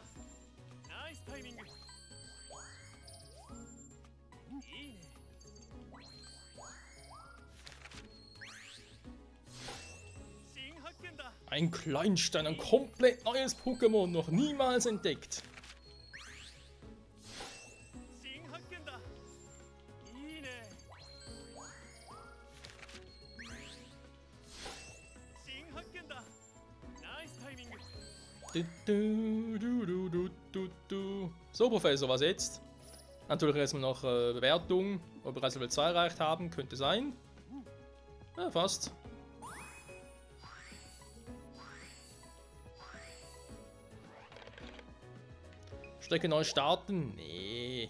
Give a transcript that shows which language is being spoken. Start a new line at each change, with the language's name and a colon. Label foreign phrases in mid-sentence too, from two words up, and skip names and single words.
English: Nice timing. Ii.
Japanese: 新発見だ.
German: Ein Kleinstein, ein komplett neues Pokémon, noch niemals entdeckt.
Japanese: 新発見だいいね新発見だナイスタイミング
German: So, Professor, was jetzt? Natürlich erstmal noch Bewertung, ob wir also Level 2 erreicht haben, könnte sein. Ja, fast. Strecke neu starten? Nee.